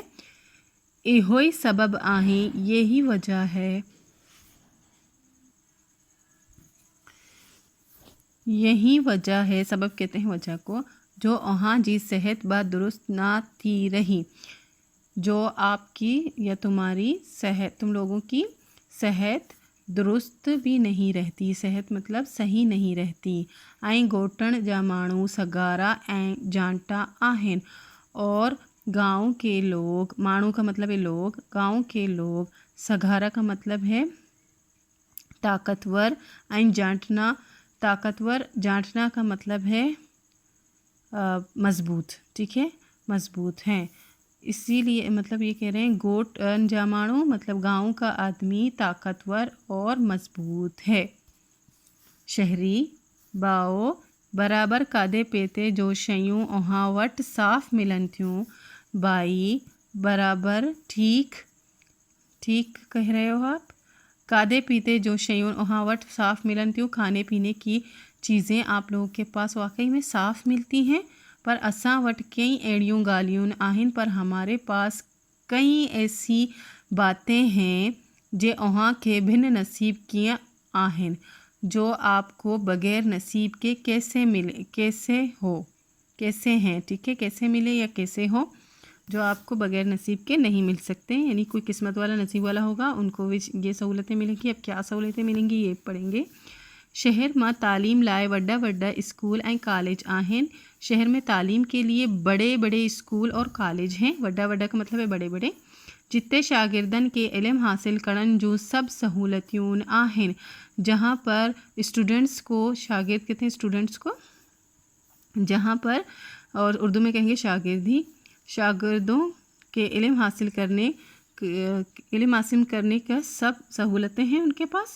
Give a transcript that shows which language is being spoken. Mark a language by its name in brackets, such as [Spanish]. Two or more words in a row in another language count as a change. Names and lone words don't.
[Sindhi] इहो ही सबब आही, [Hindi] यही वजह है, यही वजह है, सबब कहते हैं वजह को, [Sindhi] जो वहाँ जी सेहत बा दुरुस्त ना थी रही, [Hindi] जो आपकी या तुम्हारी सेहत, तुम लोगों की सेहत दुरुस्त भी नहीं रहती, सेहत मतलब सही नहीं रहती। [Sindhi] ऐं गोटण जा माण्हू सगारा ऐं जांटा आहिनि, [Hindi] और गांव के लोग, माण्हू का मतलब है लोग, गांव के लोग, सगारा का मतलब है ताकतवर, [Sindhi] ऐं जांटना, [Hindi] ताकतवर, जांटना का मतलब है मज़बूत, ठीक है, मज़बूत हैं। इसीलिए मतलब ये कह रहे हैं [Sindhi] गोट जामाणु [Hindi] मतलब गांव का आदमी ताकतवर और मज़बूत है। [Sindhi] शहरी बाओ बराबर कादे पीते जो शयूं उहाँ वटि साफ़ मिलनि थियूं, [Hindi] भाई बराबर ठीक ठीक कह रहे हो आप। [Sindhi] कादे पीते जो शयूं उहाँ वटि साफ़ मिलनि थियूं, [Hindi] खाने पीने की चीज़ें आप लोगों के पास वाकई में साफ़ मिलती हैं, [Sindhi] पर असां वटि कई अहिड़ियूं ॻाल्हियूं आहिनि, [Hindi] पर हमारे पास कई ऐसी बातें हैं [Sindhi] जे उहाँ के भिन्न नसीब कीअं आहिनि, [Hindi] जो आपको बग़ैर नसीब के कैसे मिले, कैसे हो, कैसे हैं, ठीक है, कैसे मिले या कैसे हो, जो आपको बग़ैर नसीब के नहीं मिल सकते, यानी कोई किस्मत वाला नसीब वाला होगा उनको भी ये सहूलतें मिलेंगी। अब क्या सहूलतें मिलेंगी ये पढ़ेंगे। [Sindhi] शहर में तालीम लाए वड्डा वड्डा स्कूल ऐं कॉलेज आहिनि। [Hindi] शहर में तालीम के लिए बड़े बड़े स्कूल और कॉलेज हैं। [Sindhi] वड्डा वड्डा [Hindi] का मतलब है बड़े बड़े, [Sindhi] जिते शागिर्दन के इल्म हासिल करण जो सब सहूलतियूं आहिनि, [Hindi] जहाँ पर स्टूडेंट्स को, शागिर्द कहते हैं स्टूडेंट्स को, जहाँ पर, और उर्दू में कहेंगे शागिर्दी, शागिर्दों के इल्म हासिल करने का सब सहूलतें हैं उनके पास।